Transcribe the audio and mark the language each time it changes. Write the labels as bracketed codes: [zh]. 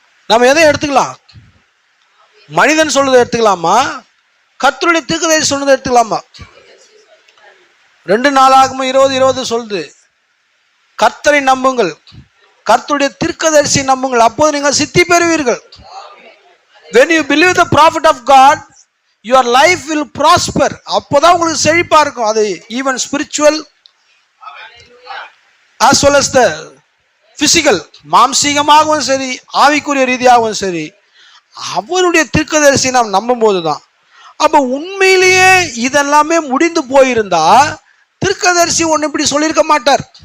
[ta] நாம எதை எடுத்துக்கலாம்? மனிதன் சொல்றதை எடுத்துக்கலாமா, கர்த்தருடைய திருக்கதரிசி சொன்னதை எடுத்துக்கலாமா? 2 நாளாகமும் 20:20 சொல்லுது, கர்த்தரை நம்புங்கள், கர்த்தருடைய திருக்கதரிசி நம்புங்கள், அப்போது நீங்கள் சித்தி பெறுவீர்கள். [en] When you believe the prophet of God, your life will prosper. [ta] அப்போதான் உங்களுக்கு செழிப்பா இருக்கும். அது [en] even spiritual as well as the physical, [ta] மாம்சீகமாகவும் சரி ஆவிக்குரிய ரீதியாகவும் சரி அவருடைய திருக்கதரிசி நாம் நம்பும் போதுதான். அப்ப உண்மையிலேயே இதெல்லாமே முடிந்து போயிருந்தா திருக்கதரிசி ஒன்று இப்படி சொல்லியிருக்க மாட்டார்.